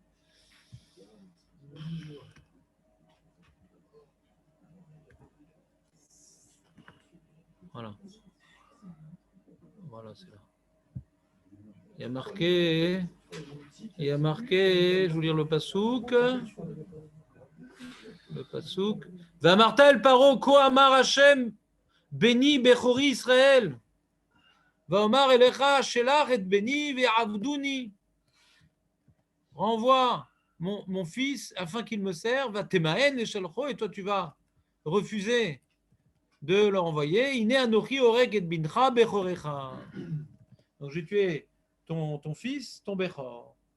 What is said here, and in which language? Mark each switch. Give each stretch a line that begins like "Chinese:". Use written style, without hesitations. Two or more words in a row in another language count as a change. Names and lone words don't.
French: Voilà. Voilà, c'est là. Il y a marqué Il y a marqué, je vais vous lire le pasouk. Le pasouk.
Hebrew: ואמרת אל פרעה כה אמר השם בני בכורי ישראל. ואומר אליך שלח את בני ויעבדני.
French: Renvoie mon fils afin qu'il me serve.
Hebrew: ותמאן לשלחו,
French: et toi tu vas refuser de le renvoyer.
Hebrew: הנה אנכי הרג את בנך בכרך.
French: Donc j'ai tué ton fils, ton bechor.